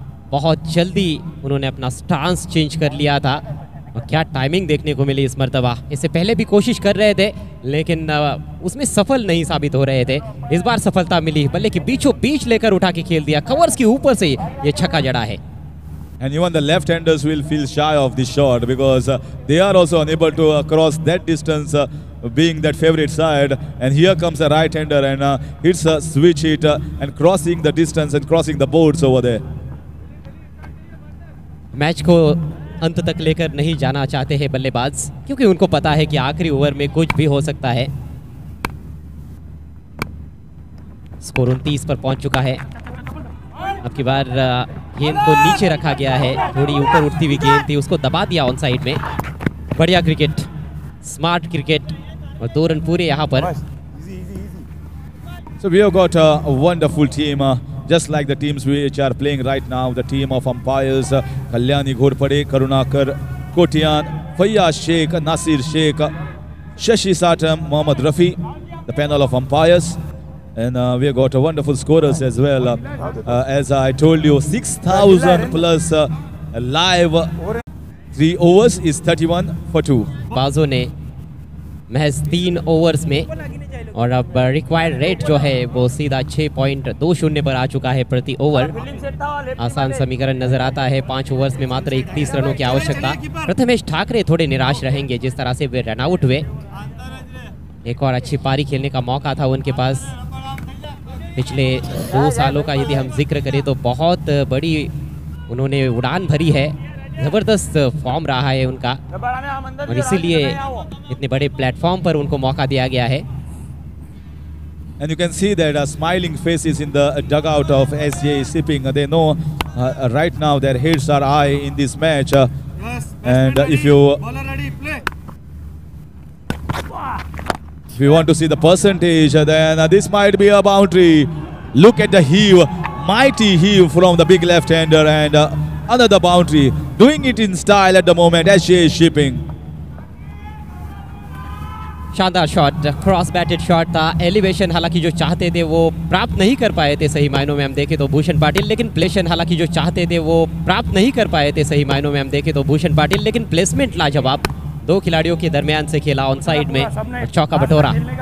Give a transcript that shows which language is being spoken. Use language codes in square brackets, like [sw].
[hi] बहुत जल्दी उन्होंने अपना स्टांस चेंज कर लिया था, और क्या टाइमिंग देखने को मिली इस मर्तबा। इससे पहले भी कोशिश कर रहे थे, लेकिन उसमें सफल नहीं साबित हो रहे थे। इस बार सफलता मिली, बल्ले के बीचों बीच लेकर उठा के खेल दिया, कवर्स के ऊपर से ये छक्का जड़ा है। [en] And even the left-handers will feel shy of this shot because they are also unable to cross that distance, being that favorite side. And here comes a right-hander and hits a switch hit and crossing the distance and crossing the boards over there. [hi] Match को अंत तक लेकर नहीं जाना चाहते हैं बल्लेबाज, क्योंकि उनको पता है कि आखिरी ओवर में कुछ भी हो सकता है। स्कोर 29 पर पहुंच चुका है। अब की बार गेंद को नीचे रखा गया है, थोड़ी ऊपर उठती हुई गेंद थी, उसको दबा दिया ऑन साइड में। बढ़िया क्रिकेट, स्मार्ट क्रिकेट, और 2 रन पूरे यहाँ पर। [en] So we have got a wonderful team, just like the teams which are playing right now. The team of umpires: Kalyani Ghorpade, Karunakar Kotian, Fayyaz Sheikh, Nasir Sheikh, Shashi Satam, Mohammad Rafi. The panel of umpires, and we have got a wonderful scorers as well. As I told you, 6,000 plus live. 3 overs is 31 for 2. [hi] बाजों ने महज 3 overs में, और अब required rate जो है वो सीधा 6.20 पर आ चुका है प्रति ओवर। आसान समीकरण नजर आता है। 5 ओवर्स में मात्र 31 रनों की आवश्यकता। प्रथमेश ठाकरे थोड़े निराश रहेंगे जिस तरह से वे रन आउट हुए। एक और अच्छी पारी खेलने का मौका था उनके पास। पिछले 2 सालों का यदि हम जिक्र करें तो बहुत बड़ी उन्होंने उड़ान भरी है। ज़बरदस्त फॉर्म रहा है उनका, और इसीलिए इतने बड़े प्लेटफॉर्म पर उनको मौका दिया गया है। [en] And you can see that smiling faces in the dugout of SJ Shipping. They know right now their heads are high in this match. And if you want to see the percentage, then this might be a boundary. Look at the heave, mighty heave from the big left-hander, and another boundary. Doing it in style at the moment, SJ Shipping. [hi] शानदार shot, cross batted shot था। Elevation हालांकि जो चाहते थे वो प्राप्त नहीं कर पाए थे सही मायनों में हम देखें तो भूषण पाटिल, लेकिन प्लेशन हालांकि जो चाहते थे वो प्राप्त नहीं कर पाए थे सही मायनों में हम देखें तो भूषण पाटिल, लेकिन प्लेसमेंट लाजवाब। 2 खिलाड़ियों के दरमियान से खेला ऑन साइड में, और चौका बटोरा।